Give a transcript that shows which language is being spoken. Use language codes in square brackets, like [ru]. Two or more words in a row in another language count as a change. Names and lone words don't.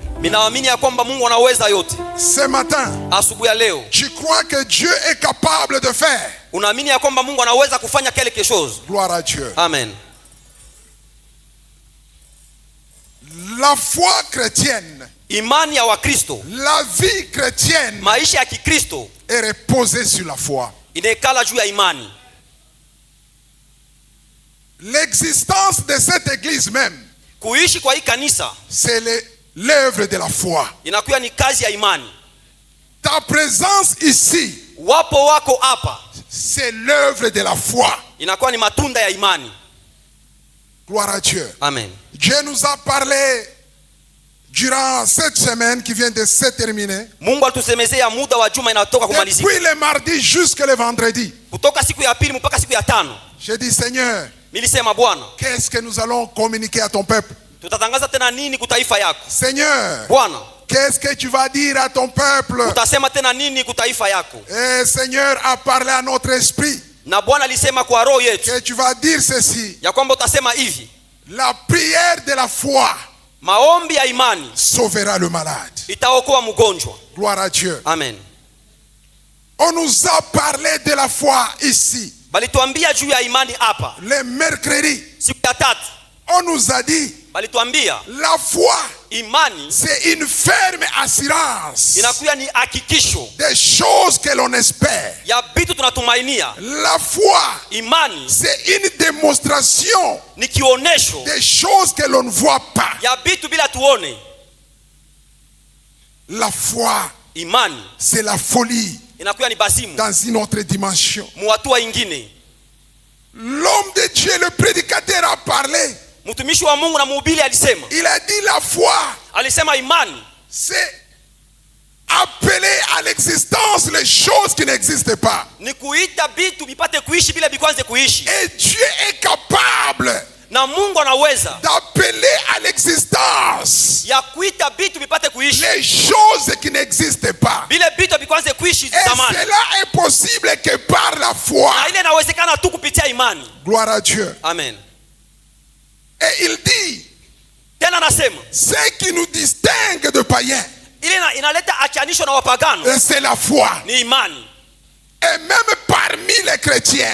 [sw] Ninaamini ya kwamba Mungu anaweza yote. [fr] Ce matin, [sw] Asubuhi ya leo, [fr] tu crois que Dieu est capable de faire? [sw] unaamini ya kwamba Mungu anaweza kufanya [fr] quelque chose. Gloire à Dieu. Amen. La foi chrétienne, [sw] Imani ya Wakristo, [fr] la vie chrétienne [sw] maisha ya Kikristo [fr] est reposée sur la foi. [sw] inaekala juu ya imani. [fr] L'existence de cette église même, [sw] Kuishi kwa hii kanisa [fr] c'est l'œuvre de la foi. [sw] inakuwa ni kazi ya imani. [fr] Ta présence ici, [sw] Wapo wako hapa [fr] c'est l'œuvre de la foi. [sw] inakuwa ni matunda ya imani. [fr] Gloire à Dieu. Amen. Dieu nous a parlé durant cette semaine qui vient de se terminer. [sw] Mungu alitusemezea muda wa juma inatoka kumalizika. [fr] Depuis le mardi jusqu'au le vendredi. [sw] Kutoka siku ya pili mpaka siku ya tano. [fr] J'ai dit, Seigneur, [sw] Nilisema Bwana, [fr] qu'est-ce que nous allons communiquer à ton peuple? [sw] tutatangaza tena nini kutaifa yako? [fr] Seigneur, [sw] Bwana, [fr] qu'est-ce que tu vas dire à ton peuple? [sw] utasema tena nini kutaifa yako? [fr] Et Seigneur a parlé à notre esprit [sw] Na Bwana alisema kwa roho yetu [fr] que tu vas dire ceci. [sw] ya kwamba utasema hivi: [fr] La prière de la foi [sw] maombi ya imani [fr] sauvera le malade. [sw] itaokoa mgonjwa. [fr] Gloire à Dieu. Amen. On nous a parlé de la foi ici. [sw] Balituambia juu ya imani hapa [fr] Le mercredi, [sw] siku ya tatu. [fr] on nous a dit [sw] Balituambia [fr] la foi, [sw] imani [fr] c'est une ferme assurance [sw] inakuwa ni hakikisho [fr] des choses que l'on espère. [sw] ya vitu tunatumainia. [fr] La foi, [sw] Imani [fr] c'est une démonstration [sw] ni kionesho [fr] des choses que l'on ne voit pas. [sw] ya vitu bila tuone. [fr] La foi, [sw] Imani [fr] c'est la folie [sw] inakuwa ni basimu [fr] dans une autre dimension. [sw] muhatua ingine. [fr] L'homme de Dieu, le prédicateur, a parlé. [sw] Mtumishi wa Mungu na mhubiri alisema, [fr] Il a dit la foi, [sw] alisema imani [fr] c'est appeler à l'existence les choses qui n'existent pas. [sw] ni kuita vitu vipate kuishi bila vikwanze kuishi. [fr] Et Dieu est capable [sw] Na Mungu anaweza [fr] d'appeler à l'existence [sw] ya kuita vitu vipate kuishi [fr] les choses qui n'existent pas. [sw] vile vitu vikwanze kuishi [fr] Et [sw] zamani. [fr] cela est possible que par la foi. [sw] Na ile inawezekana tu kupitia imani. [fr] Gloire à Dieu. Amen. Et il dit, [sw] Tena nasema [fr] ce qui nous distingue de païens, [sw] ile inaleta achanisho na wapagano [fr] c'est la foi. [sw] ni imani. [fr] Et même parmi les chrétiens,